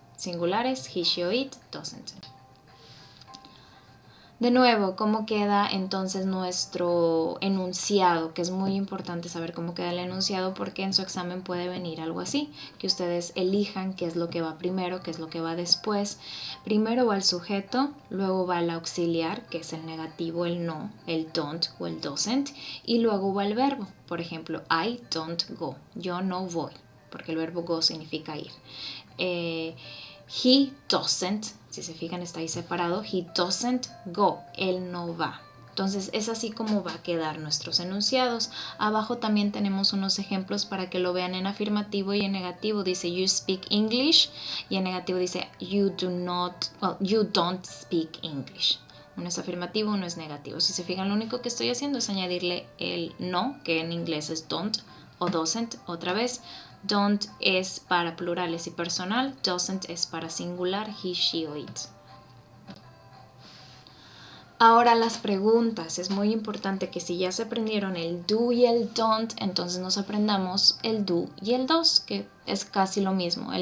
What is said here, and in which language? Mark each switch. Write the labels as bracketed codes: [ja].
[en] Singulares, he, she o it, doesn't. [es] De nuevo, ¿cómo queda entonces nuestro enunciado? Que es muy importante saber cómo queda el enunciado, porque en su examen puede venir algo así, que ustedes elijan qué es lo que va primero, qué es lo que va después. Primero va el sujeto, luego va el auxiliar, que es el negativo, el no, el don't o el doesn't, y luego va el verbo. Por ejemplo, I don't go, yo no voy, porque el verbo go significa ir. He doesn't, si se fijan está ahí separado, he doesn't go, él no va. Entonces es así como va a quedar nuestros enunciados. Abajo también tenemos unos ejemplos para que lo vean en afirmativo y en negativo. Dice you speak English, y en negativo dice you don't speak English. Uno es afirmativo, uno es negativo. Si se fijan, lo único que estoy haciendo es añadirle el no, que en inglés es don't o doesn't. Otra vez, don't es para plurales y personal, doesn't es para singular, he, she o it. Ahora las preguntas, es muy importante que si ya se aprendieron el do y el don't, entonces nos aprendamos el do y el dos, que es casi lo mismo.